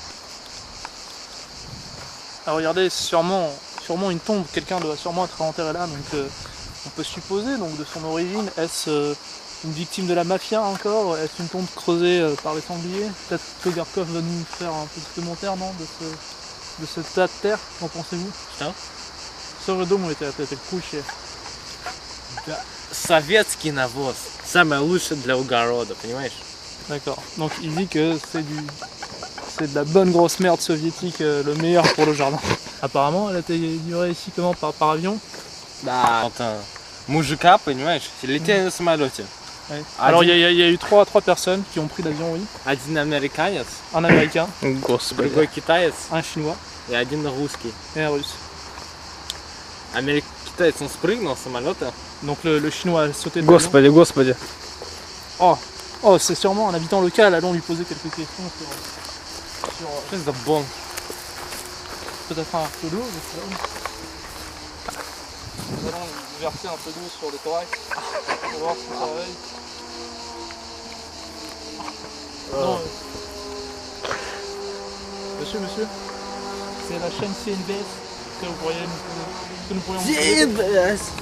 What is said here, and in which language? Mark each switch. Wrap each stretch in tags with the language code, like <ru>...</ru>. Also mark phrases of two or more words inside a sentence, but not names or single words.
<fr>Alors regardez, c'est sûrement une tombe, quelqu'un doit sûrement être enterré là, donc on peut supposer donc de son origine, est-ce une victime de la mafia encore? Est-ce une tombe creusée par les sangliers? Peut-être que Garkov va nous faire un petit commentaire, non, de ce tas de terre, qu'en pensez-vous?</fr> <ru>Что думаете от этой кучи? Советский навоз. Самое лучшее для огорода, понимаешь?</ru> <fr>D'accord, donc il dit que c'est de la bonne grosse merde soviétique, le meilleur pour le jardin. Apparemment, elle a été livrée ici comment, par avion?</fr> <ru>Да. Вот мужика, понимаешь, летели на самолете.</ru> <fr>Ouais. Alors il y a eu trois personnes qui ont pris l'avion, oui.</fr> <ru>Один американец,</ru> <fr>Un américain,</fr> <ru>Господи, другой китаец</ru> <fr>un chinois</fr> <ru>и один русский.</ru> <fr>et un russe.</fr> <ru>Китаец, он спрыгнул с самолета.</ru> <fr>Donc le chinois a sauté de l'avion.</fr> <ru>Господи, господи.</ru> <fr>Oh, c'est sûrement un habitant local, allons lui poser quelques questions sur</fr> <ru>Что это за бомб?</ru> <fr>peut-être un peu d'eau, je sais pas. Nous allons lui verser un peu d'eau sur le thorax pour voir si ça réveille. Non, Monsieur, c'est la chaîne CNBS que vous pourriez nous poser.</fr>